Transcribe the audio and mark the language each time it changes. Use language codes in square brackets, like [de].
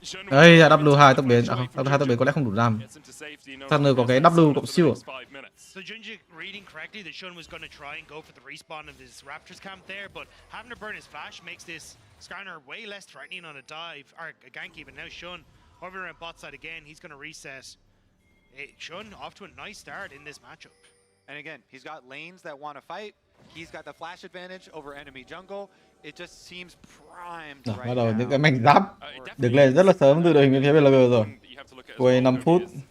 [vi] Đây là W2 tốc biến, à không, W2 tốc biến có lẽ không đủ đam. Scanner có cái W cộng siêu. [en] So Junji reading correctly that Shun was going to try and go for the respawn of his Raptors camp there, but having to burn his flash makes this Skarner way less threatening on a dive, or a gank even. Now Shun, hovering around bot side again, he's going to reset. Shun off to a nice start in this matchup. And again, he's got lanes that want to fight. He's got the flash advantage over enemy jungle. It just seems primed right now. [vi] Bắt đầu những cái mảnh giáp được lên rất là sớm từ đội hình bên phía BLG rồi. Quay 5 phút.